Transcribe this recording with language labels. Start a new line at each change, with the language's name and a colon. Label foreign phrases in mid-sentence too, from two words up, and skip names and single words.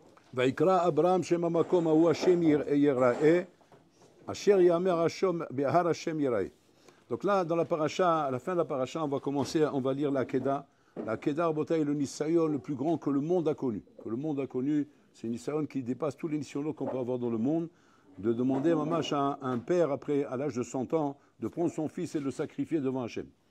Hebrew: ויקרא אברהם שם המקום ההוא השם יראה, אשר יאמר השם בהר השם יראה.
French: Donc là, dans la paracha, à la fin de la paracha, on va lire la Kedah. La Kedah, Rabotai, est le Nisayon le plus grand que le monde a connu. Que le monde a connu, c'est une Nisayon qui dépasse tous les Nisayon qu'on peut avoir dans le monde. De demander mamash à un père, après, à l'âge de 100 ans, de prendre son fils et de le sacrifier devant Hachem.